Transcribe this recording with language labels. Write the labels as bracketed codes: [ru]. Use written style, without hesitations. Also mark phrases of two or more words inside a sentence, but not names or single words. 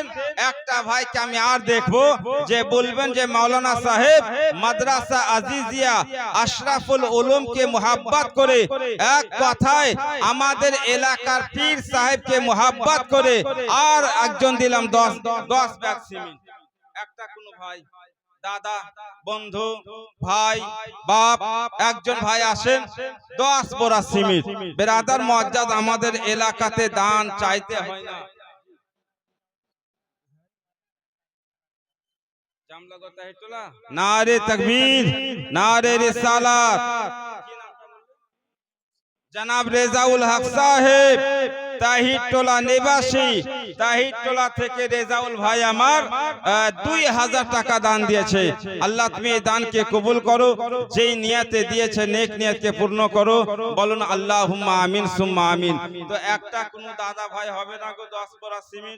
[bn] একটা ভাইকে আমি আর দেখবো যে বলবেন যে মাওলানা সাহেব মাদ্রাসা আজিজিয়া আশরাফুল উলুমকে মুহাব্বত করে, এক কথায় আমাদের এলাকার পীর সাহেবকে মুহাব্বত করে আর একজন দিলাম 10 बैग সিমেন্ট। একটা কোনো ভাই, দাদা, বন্ধু, ভাই, বাপ, একজন ভাই আসেন, 10 बोरा সিমেন্ট। [ur] برادر معزز, [bn] আমাদের এলাকাতে দান চাইতে হয় না। [ur] نعرۂ تکبیر، نعرۂ رسالت. [bn] জনাব রেজাউল হক সাহেব তাহিরটোলা নিবাসী, তাহিরটোলা থেকে রেজাউল ভাই আমার 2000 টাকা দান দিয়েছে। আল্লাহ তুমি এই দানকে কবুল করো, যেই নিয়তে দিয়েছে নেক নিয়তকে পূর্ণ করো। বলুন [ar] اللهم آمين ثم آمين. [bn] তো একটা কোনো দাদা ভাই হবে না গো 10 बोरा সিমেন্ট?